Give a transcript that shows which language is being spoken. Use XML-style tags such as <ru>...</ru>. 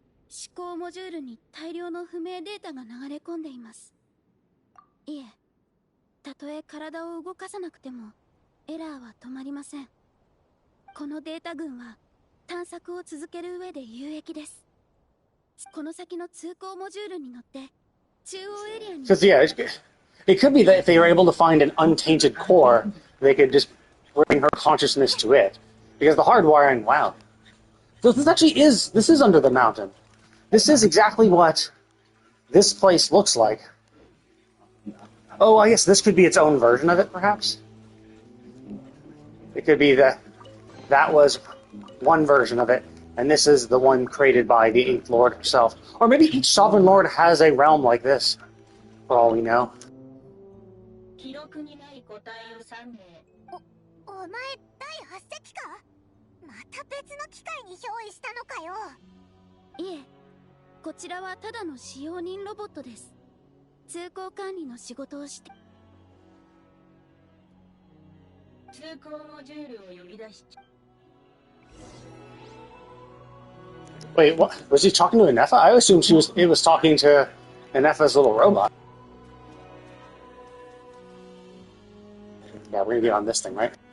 <ja>思考モジュールに大量の不明データが流れ込んでいます。いえ、たとえ体を動かさなくてもエラーは止まりません。このデータ群は探索を続ける上で有益です。この先の通行モジュールに乗って中央エリアに。</ja> <en>Because yeah, it could be that if they were able to find an untainted core, they could just bring her consciousness to it. Because the hardwiring, wow. So this is under the mountain. This is exactly what this place looks like. Oh, I guess this could be its own version of it, perhaps? It could be that was one version of it, and this is the one created by the 8th Lord herself. Or maybe each Sovereign Lord has a realm like this, for all we know.</en> <ja>お前、第8隻か？また別の機械に憑依したのかよ。いえ、こちらはただの使用人ロボットです。通行管理の仕事をして。通行モジュールを呼び出し。</ja> <en>Wait, what? Was he talking to Anefa? I assumed it was talking to Anefa's little robot. Yeah, we're gonna get on this thing, right?</en>